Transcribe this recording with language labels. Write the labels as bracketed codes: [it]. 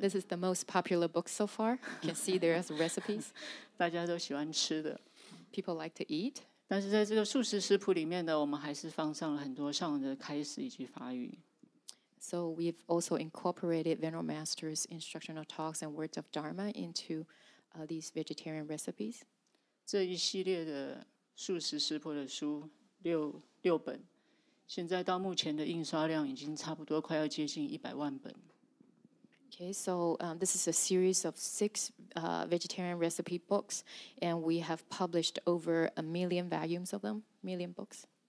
[en] This is the most popular book so far. You can see there's recipes. [zh] 大家都喜欢吃的。 [en] People like to eat. [zh] 但是在这个素食食谱里面呢，我们还是放上了很多上人的开示以及法语。 [en] So we've also incorporated Venerable Master's instructional talks and words of Dharma into these vegetarian recipes. [zh] 这一系列的素食食谱的书六本，现在到目前的印刷量已经差不多快要接近100万本。 [en] Okay, so this is a series of 6 vegetarian recipe books, and we have published over 1 million volumes of them, million books.